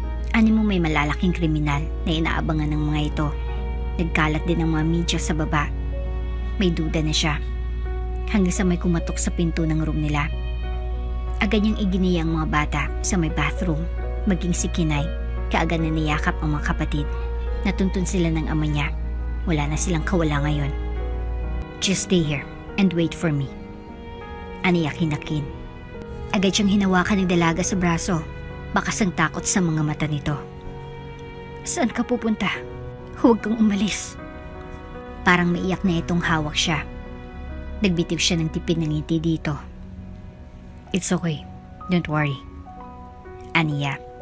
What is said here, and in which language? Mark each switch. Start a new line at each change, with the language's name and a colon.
Filipino: Animo may malalaking kriminal na inaabangan ng mga ito. Nagkalat din ang mga media sa baba. May duda na siya. Hanggang sa may kumatok sa pinto ng room nila. Agad niyang iginiya ang mga bata sa may bathroom. Maging si Kinay, kaagad na niyakap ang mga kapatid. Natuntun sila ng ama niya. Wala na silang kawala ngayon.
English: Just stay here and wait for me.
Filipino: Aniyakin na Kin. Agad siyang hinawakan ng dalaga sa braso. Bakas ang takot sa mga mata nito. Saan ka pupunta? Huwag kang umalis. Parang maiyak na itong hawak siya. Nagbitiw siya ng tipid ng ngiti dito.
English: It's okay. Don't worry.
Filipino: Aniya.